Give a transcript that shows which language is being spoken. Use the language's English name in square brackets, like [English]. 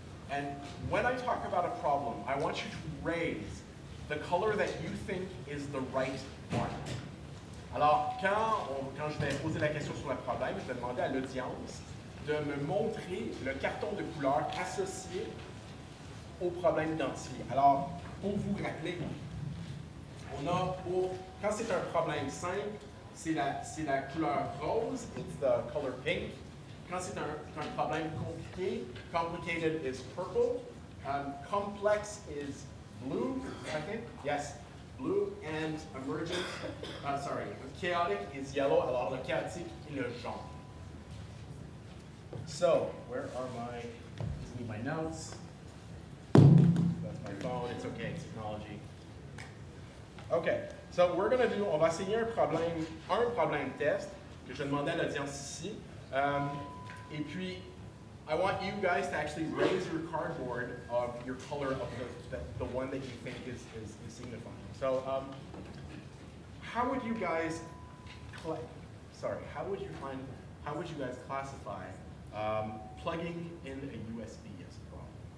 [English] And when I talk about a problem, I want you to raise the color that you think is the right one. [French] Alors, quand je vais poser la question sur le problème, je vais demander à l'audience de me montrer le carton de couleur associé au problème identifié. Alors, pour vous rappeler, quand c'est un problème simple, c'est la couleur rose, [English] it's the color pink. [French] Quand c'est un problème compliqué, [English] complicated is purple, complex is blue, I think, yes, blue, and emergent, chaotic is yellow, [French] alors le chaotique est le jaune. [English] So, where are my notes? That's my phone, it's okay, it's technology. Okay, so [French] on va essayer un problème test que je demandais à l'audience ici. Et puis, [English] I want you guys to actually raise your cardboard of your color of the one that you think is signifying. So, how would you guys classify plugging in a USB as a problem?